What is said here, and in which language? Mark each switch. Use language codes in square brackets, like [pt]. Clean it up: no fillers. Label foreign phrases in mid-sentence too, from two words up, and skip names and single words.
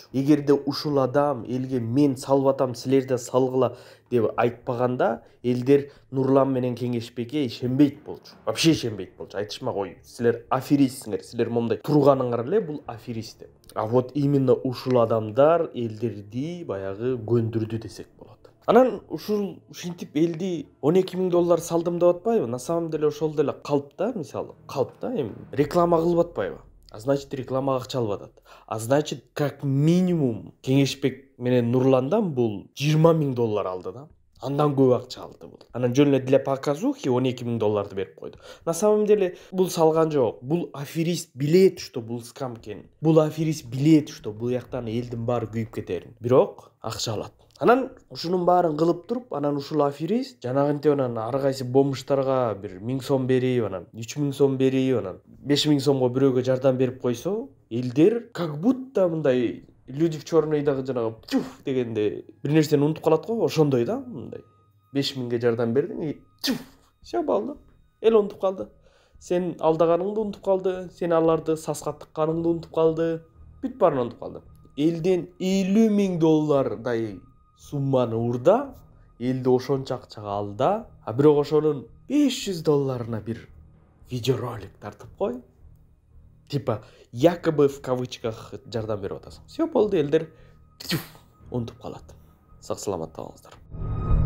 [ky] Эгерде ушул адам элге мен салып атам, силер да салгыла деп айтпаганда, элдер Нурлан менен Кеңешбекке ишенбейт болчу. Вообще ишенбейт болчу. Айтышмак, ой, силер аферистсиңер, силер момундай турганыңар эле бул аферист деп. А вот именно ушул адамдар элдерди баягы көндүрдү десек болот. Анан ушинтип элди $12,000 салдым деп атпайбы? [ru] На самом деле [ky] ошол деле калп да, мисалы. Калп да, эми реклама кылып атпайбы? [ru] А значит, [ky] рекламага акча алып атат. [ru] А значит, как минимум [ky] Кеңешбек менен Нурландан бул $20,000 алды да. Андан көп акча алды бул. Анан жөн эле [ru] для показухи [ky] $12,000 берип койду. [ru] На самом деле [ky] бул салган жок. Бул аферист билет, что бул скам экенин. Бул аферист билет, что бул жактан элдин баары күйүп кетерин. Бирок акча алат. Анан ушунун баарын кылып туруп, анан ушул аферист жанагынтип анан ар кайсы бомуштарга бир 1000 сом берип, анан 3000 сом берип, анан 5000 сомго бирөөгө жардам берип койсо, элдер [ru] как будто [ky] мындай люди в черныйдагы жанагы чуф дегенде бир нерсени унутуп калат го, ошондой да, мындай 5000ге жардам бердиң и чуф, все болду. Эл унутуп калды. Сен алдаганыңды унутуп калды, сен аларды саска тыкканыңды унутуп калды. бүт баарын унутуп калдым. Элден 50 000 доллардай сумманы урда, элде ошончо акчага алда, а бирок ошонун 500 долларына бир видеоролик тартып кой. [ru] Типа якобы в кавычках [ky] жардам берип атасың. Все болду, элдер унутуп калат. Сак саламатта болуңуздар.